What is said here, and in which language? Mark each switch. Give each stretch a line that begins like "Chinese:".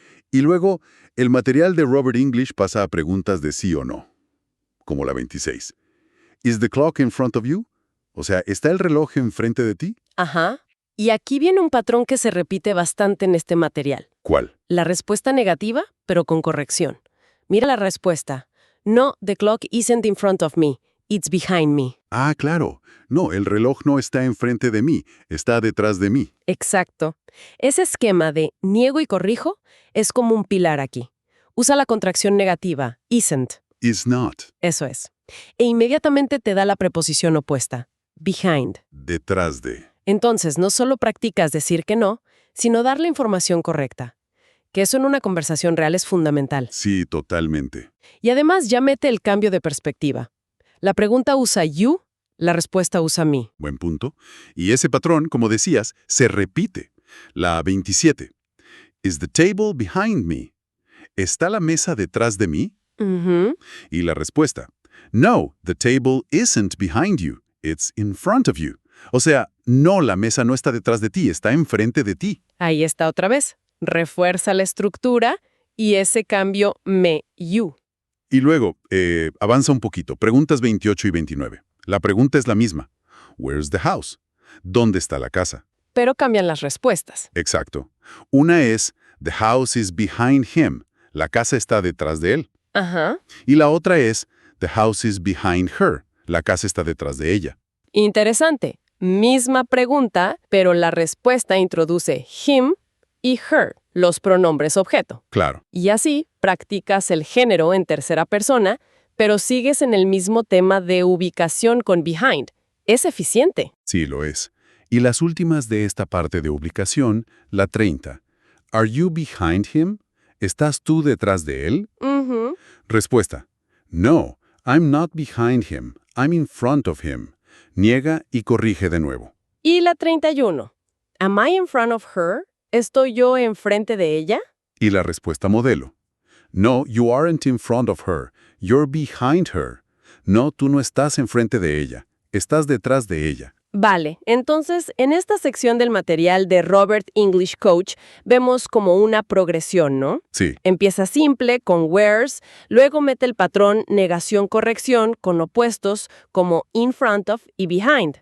Spanish: Y luego, el material de Robert English pasa a preguntas de sí o no, como la 26.
English: ¿Is the clock in front of you?
Spanish: O sea, ¿está el reloj enfrente de ti? Ajá. Y aquí viene un patrón que se repite bastante en este material. ¿Cuál? La respuesta negativa, pero con corrección. Mira la respuesta.
English: No, the clock isn't in front of me. It's behind me.
Spanish: Ah, claro. No, el reloj no está enfrente de mí, está detrás de mí. Exacto. Ese esquema de niego y corrijo es como un pilar aquí. Usa la contracción negativa, isn't. Is not. Eso es. E inmediatamente te da la preposición opuesta, behind. Detrás de. Entonces, no solo practicas decir que no, sino dar la información correcta. Que eso en una conversación real es fundamental. Sí, totalmente. Y además ya mete el cambio de perspectiva. La pregunta usa you, la respuesta usa me. Buen punto. Y ese patrón, como decías, se repite. La 27.
English: Is the table behind me?
Spanish: ¿Está la mesa detrás de mí? Ujú. Y la respuesta,
English: no, the table isn't behind you, it's in front of you.
Spanish: O sea, no, la mesa no está detrás de ti, está enfrente de ti. Ahí está otra vez. Refuerza la estructura y ese cambio me, you. Y luego, avanza un poquito, preguntas 28 y 29. La pregunta es la misma.
English: Where's the house?
Spanish: ¿Dónde está la casa? Pero cambian las respuestas. Exacto. Una es,
English: the house is behind him.
Spanish: La casa está detrás de él. Ajá. Y la otra es,
English: the house is behind her.
Spanish: La casa está detrás de ella. Interesante. Misma pregunta, pero la respuesta introduce him y her, los pronombres objeto. Claro. Y así practicas el género en tercera persona, pero sigues en el mismo tema de ubicación con behind. Es eficiente. Sí, lo es. Y las últimas de esta parte de ubicación, la 30.
English: Are you behind him?
Spanish: ¿Estás tú detrás de él? Ujú.
English: Respuesta. No, I'm not behind him. I'm in front of him.
Spanish: Niega y corrige de nuevo. Y la 31.
English: Am I in front of her?
Spanish: ¿Estoy yo enfrente de ella? Y la respuesta modelo.
English: No, you aren't in front of her. You're behind her.
Spanish: No, tú no estás enfrente de ella. Estás detrás de ella. Vale, entonces en esta sección del material de Robert English Coach vemos como una progresión, ¿no? Sí, Empieza simple con where's, luego mete el patrón negación-corrección con opuestos como in front of y behind.